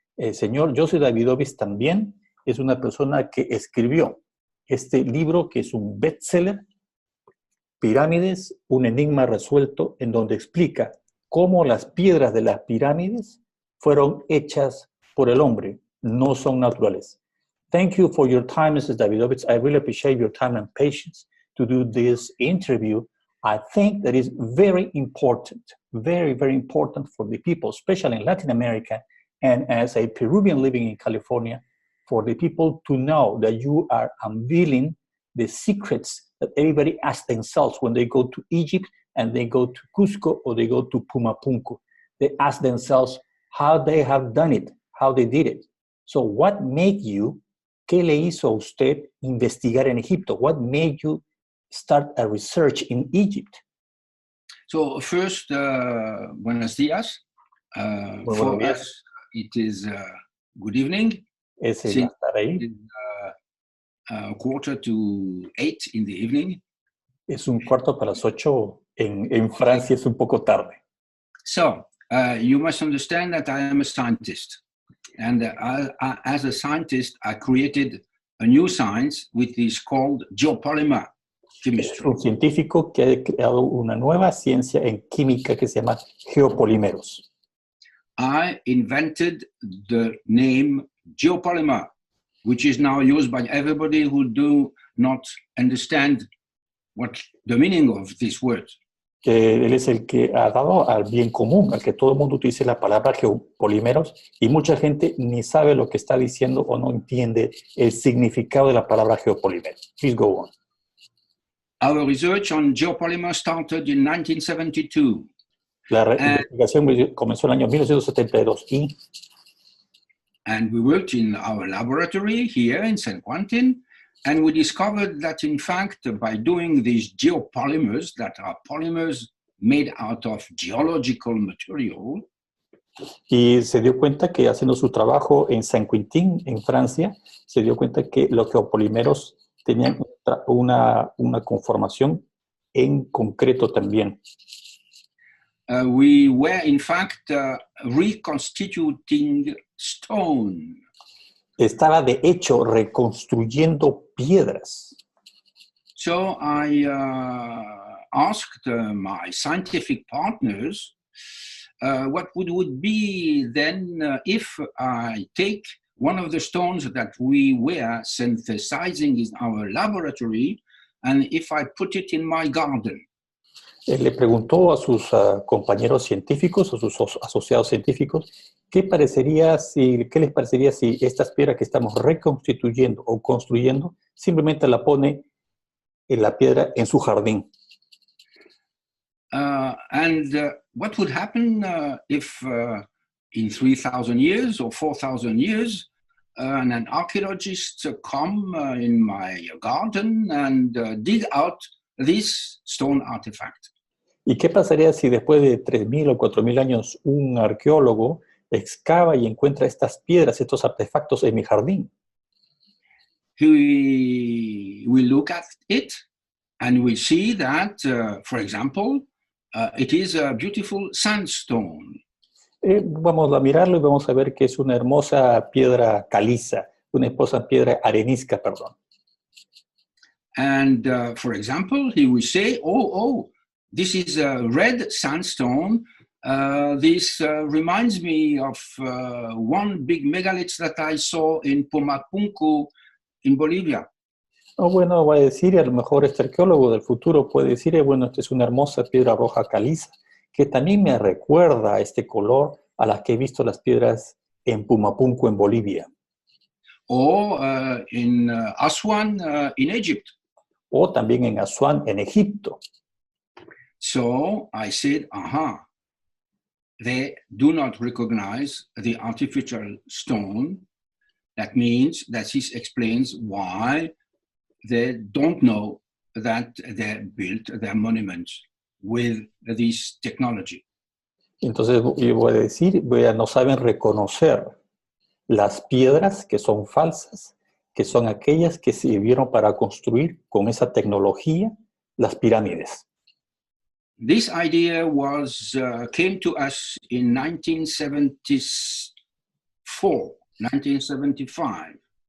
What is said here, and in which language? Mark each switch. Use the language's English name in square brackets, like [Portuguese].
[Spanish] El señor Joseph Davidovits también es una persona que escribió este libro, que es un bestseller, Pirámides, un enigma resuelto, en donde explica cómo las piedras de las pirámides fueron hechas por el hombre, no son naturales. [English] Thank you for your time, Mrs. Davidovits. I really appreciate your time and patience to do this interview. I think that is very important, very, very important for the people, especially in Latin America, and as a Peruvian living in California, for the people to know that you are unveiling the secrets that everybody asks themselves when they go to Egypt and they go to Cusco or they go to Pumapunku. They ask themselves how they have done it, how they did it. So what made you, [Spanish] ¿qué le hizo a usted investigar en Egipto? [English] What made you start a research in Egypt? So first, [Spanish] buenos días. [English] For us, it is good evening. [Spanish] Es el [English] 7:45 in the evening. [Spanish] Es 7:45 en Francia, es un poco tarde. [English] So, you must understand that I am a scientist. And as a scientist, I created a new science which is called geopolymer chemistry. [Spanish] Es un científico que ha creado una nueva ciencia en química que se llama geopolímeros. [English] I invented the name geopolymer which is now used by everybody who do not understand what the meaning of this word. [Spanish] Que él es el que ha dado al bien común, al que todo el mundo utilice la palabra geopolímeros y mucha gente ni sabe lo que está diciendo o no entiende el significado de la palabra geopolímeros. [English] Please go on. Our research on geopolymers started in 1972. [Spanish] La investigación comenzó en el año 1972 [English] and we worked in our laboratory here in San Quentin, and we discovered that in fact by doing these geopolymers, that are polymers made out of geological material, [Spanish] y se dio cuenta que haciendo su trabajo en San Quentin, en Francia, se dio cuenta que los geopolímeros tenían una conformación en concreto también. [English] We were in fact reconstituting stone. [Spanish] Estaba de hecho reconstruyendo piedras. [English] So I asked my scientific partners what would be then if I take one of the stones that we were synthesizing in our laboratory and if I put it in my garden. [Spanish] Le preguntó a sus compañeros científicos, a sus asociados científicos, ¿qué les parecería si estas piedras que estamos reconstituyendo o construyendo simplemente la pone en la piedra en su jardín? [English] What would happen if in 3,000 years or 4,000 years an archaeologist come in my garden and dig out this stone artifact? [Spanish] ¿Y qué pasaría si después de 3.000 o 4.000 años un arqueólogo excava y encuentra estas piedras, estos artefactos en mi jardín? [English] We look at it and we see that, for example, it is a beautiful sandstone. [Spanish] Vamos a mirarlo y vamos a ver que es una hermosa piedra caliza, una hermosa piedra arenisca, perdón. [English] And for example, he will say, oh, this is a red sandstone. This reminds me of one big megalith that I saw in Pumapunku in Bolivia. [Spanish] Bueno, va a decir, y a lo mejor este arqueólogo del futuro puede decir, bueno, esta es una hermosa piedra roja caliza, que también me recuerda este color a las que he visto las piedras en Pumapunku en Bolivia. [English] O in Aswan in Egypt. [Spanish] O también en Asuán, en Egipto. [English] So I said, they do not recognize the artificial stone. That means that this explains why they don't know that they built their monuments with this technology. [Spanish] Entonces, yo voy a decir, no saben reconocer las piedras que son falsas, que son aquellas que sirvieron para construir con esa tecnología las pirámides. [English] This idea came to us in 1975.